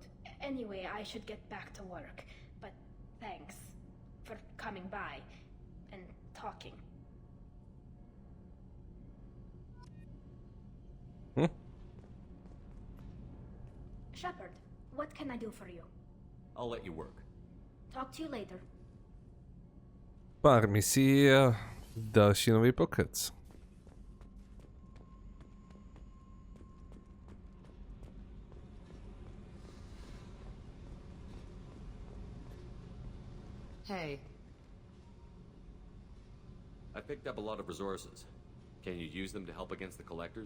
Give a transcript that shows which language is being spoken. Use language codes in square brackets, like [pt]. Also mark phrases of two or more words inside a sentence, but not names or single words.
[en] Anyway, I should get back to work. But thanks for coming by and talking. Shepard, what can I do for you? I'll let you work. Talk to you later. [cs] Pár misí a další nový pokec. [en] Hey. I picked up a lot of resources. Can you use them to help against the collectors?